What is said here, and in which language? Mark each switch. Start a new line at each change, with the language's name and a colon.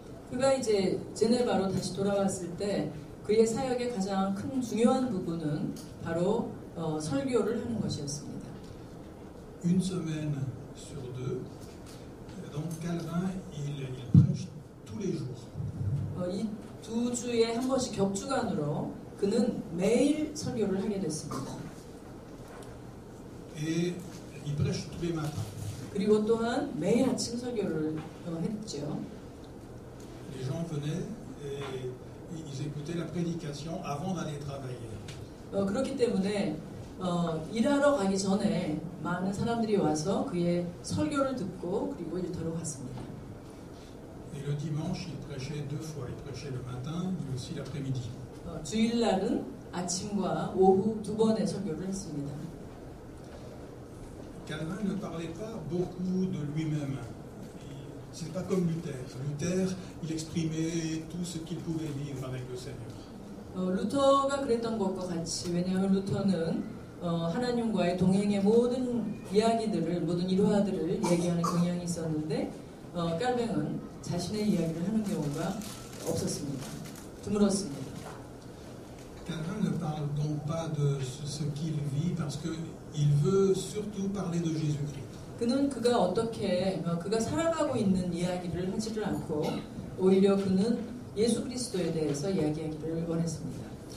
Korean: 그가 이제 제네바로 다시 돌아왔을 때 그의 사역의 가장 큰 중요한 부분은 바로 설교를 하는 것이었습니다.
French: Une semaine sur deux, donc Calvin, il prêche tous les jours.
Korean: 이 두 주에 한 번씩 격주간으로 그는 매일 설교를 하게 됐습니다.
French: Et il prêche tous les matins.
Korean: 그리고 또한 매일 아침 설교를 했죠.
French: Les gens venaient et ils écoutaient la prédication avant d'aller travailler.
Korean: 그렇기 때문에 일하러 가기 전에 많은 사람들이 와서 그의 설교를 듣고 그리고 일터로 갔습니다.
French: Et le dimanche, il prêchait deux fois. Il prêchait le matin, mais aussi l'après-midi.
Korean: 주일날은 아침과 오후 두 번의 설교를 했습니다.
French: Calvin ne parlait pas beaucoup de lui-même. C'est pas comme Luther. Luther, il exprimait tout ce qu'il pouvait vivre avec le Seigneur.
Korean: 루터가 그랬던 것과 같이 왜냐하면 루터는 하나님과의 동행의 모든 이야기들을 모든 일화들을 얘기하는 경향이 있었는데 깔뱅은 자신의 이야기를 하는 경우가 없었습니다. 드물었습니다.
French: Calvin ne parle donc pas de ce qu'il vit parce qu'il veut surtout parler de Jésus-Christ.
Korean: 그는 그가 어떻게 그가 살아가고 있는 이야기를 하지를 않고 오히려 그는 예수 그리스도에 대해서 이야기하기를 원했습니다.